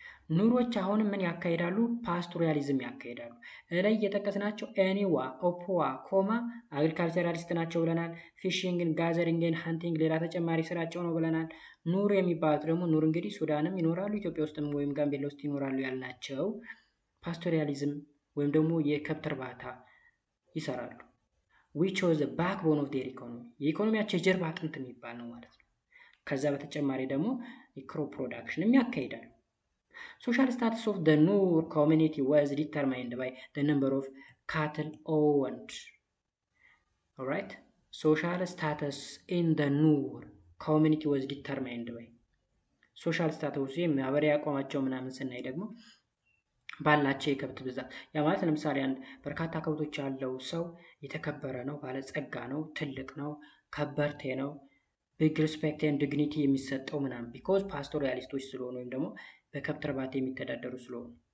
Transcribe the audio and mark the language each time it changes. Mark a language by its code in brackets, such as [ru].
[am] ኑሮች አሁንም ምን ያካሄዳሉ? ፓስቶሪያሊዝም ያካሄዳሉ። ላይ የጠቀስናቸው ኤኒዋ፣ ኦፖዋ፣ ኮማ አግሪካልቸራሊስት ናቸው ብለናል። ፊሽንግን፣ ጋዘሪንግን፣ ሃንቲንግ ሌላ ተጨማሪ ስራቸው ነው ብለናል። ኑር የሚባሉት ደግሞ ኑር እንግዲህ ሱዳንም ይኖራሉ፣ ኢትዮጵያ ውስጥም ወይም ጋምቤላ ውስጥ ይኖራሉ ያልናቸው ፓስቶሪያሊዝም ወይም ደግሞ የከብት እርባታ ይሰራሉ። [en] which was the backbone of their economy. [am] የኢኮኖሚያቸው የጀርባ አጥንት የሚባል ነው ማለት ነው። ከዛ በተጨማሪ ደግሞ የክሮፕ ፕሮዳክሽንም ያካሂዳሉ። [en] Social status of the Nur community was determined by the number of cattle owned. Alright? Social status in the Nur community was determined by social status [am] ማህበራዊ አቋማቸው ምናምን ስናይ ደግሞ ባላቸው የከብት ብዛት። ያ ማለት ለምሳሌ አንድ በርካታ ከብቶች ያለው ሰው የተከበረ ነው፣ ባለጸጋ ነው፣ ትልቅ ነው፣ ከበርቴ ነው፣ [en] ቢግ ሪስፔክት ኤንድ ዲግኒቲ [am] የሚሰጠው ምናምን ቢኮዝ ፓስቶሪያሊስቶች ስለሆኑ ወይም ደግሞ በከብት እርባታ የሚተዳደሩ ስለሆኑ።